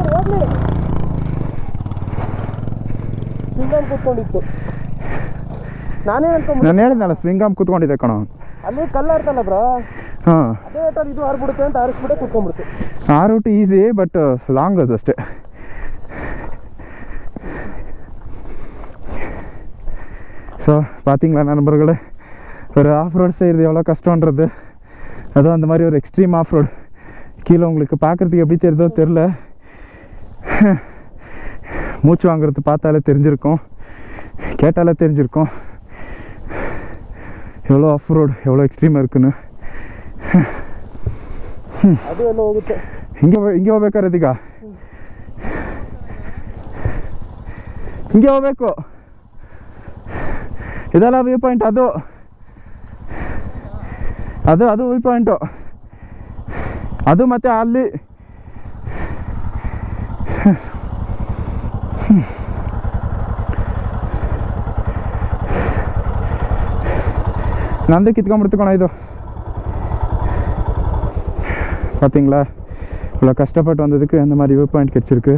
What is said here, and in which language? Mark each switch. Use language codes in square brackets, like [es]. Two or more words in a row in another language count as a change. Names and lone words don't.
[kn] ಕೂತ್ಕೊಂಡಿತ್ತು. ನಾನೇ ಅನ್ಕೊಂಡ್ ನಾನು ಹೇಳಿದ್ನಲ್ಲ ಸ್ವಿಂಗಾಮ್ ಕೂತ್ಕೊಂಡಿದ್ದೆ ಕಣೋ. ಅಲ್ಲಿ ಕಲ್ಲಾಡ್ತಲ್ಲ ಬ್ರೋ, ಹಾಂ ಅದೇ ರೇಟಲ್ಲಿ ಇದು ಹಾರ್ಬಿಡುತ್ತೆ ಅಂತ ಹಾರಿಸ್ಬಿಟ್ಟೆ ಕೂತ್ಕೊಂಡ್ಬಿಡುತ್ತೆ. ಆ ರೂಟ್ ಈಸಿ ಬಟ್ ಲಾಂಗ್ ಅದು ಅಷ್ಟೇ. [ta] ஸோ பார்த்தீங்களா நண்பர்களே, ஒரு ஆஃப் ரோட் செய்கிறது எவ்வளோ கஷ்டன்றது. அதுவும் அந்த மாதிரி ஒரு எக்ஸ்ட்ரீம் ஆஃப் ரோடு. கீழே உங்களுக்கு பார்க்குறதுக்கு எப்படி தெரியுதோ தெரில, மூச்சு வாங்குறது பார்த்தாலே தெரிஞ்சிருக்கும், கேட்டாலே தெரிஞ்சிருக்கும் எவ்வளோ ஆஃப் ரோடு எவ்வளோ எக்ஸ்ட்ரீமாக இருக்குன்னு. [kn] ಅದು ಎಲ್ಲ ಹೋಗುತ್ತೆ. ಹಿಂಗೆ ಹೋಗ್ಬೇಕಾರೆ ಇದೀಗ ಹಿಂಗೆ ಹೋಗ್ಬೇಕು. ಇದೆಲ್ಲ ವ್ಯೂ ಪಾಯಿಂಟ್, ಅದು ಅದು ಅದು ವ್ಯೂ ಪಾಯಿಂಟು, ಅದು ಮತ್ತು ಅಲ್ಲಿ ನಂದು ಕಿತ್ಕೊಂಡ್ಬಿಡ್ತು ಕಣ ಇದು. [ta] பார்த்தீங்களா, இவ்வளோ கஷ்டப்பட்டு வந்ததுக்கு அந்த மாதிரி வியூ பாயிண்ட் கிடச்சிருக்கு.